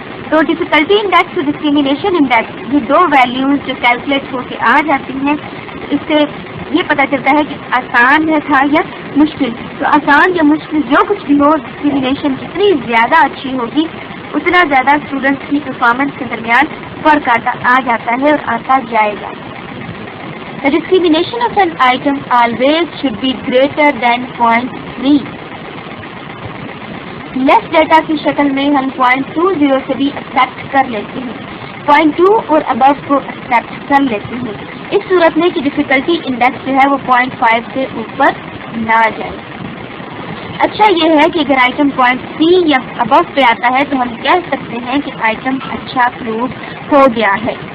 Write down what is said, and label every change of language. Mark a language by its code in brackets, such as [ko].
[ur] تو difficulty index اور discrimination index یہ دو ویلیوز جو کیلکولیٹ ہو کے آ جاتی ہیں، اس سے یہ پتہ چلتا ہے کہ آسان تھا یا مشکل. تو آسان یا مشکل جو کچھ بھی ہو، ڈسکریمنیشن جتنی زیادہ اچھی ہوگی اتنا زیادہ اسٹوڈنٹس کی پرفارمنس کے درمیان فرق آ جاتا ہے اور آتا جائے گا. [en] The discrimination of an item always should be greater than 0.3. [ur] Less data کی شکل میں ہم 0.20 سے بھی ایکسپٹ کر لیتے ہیں، 0.2 اور ابو کو ایکسپٹ کر لیتے ہیں. اس صورت میں کہ ڈیفیکلٹی انڈیکس جو ہے وہ 0.5 سے اوپر نہ جائے. اچھا یہ ہے کہ اگر آئٹم 0.3 یا ابو پہ آتا ہے تو ہم کہہ سکتے ہیں کہ آئٹم اچھا پروو ہو گیا ہے.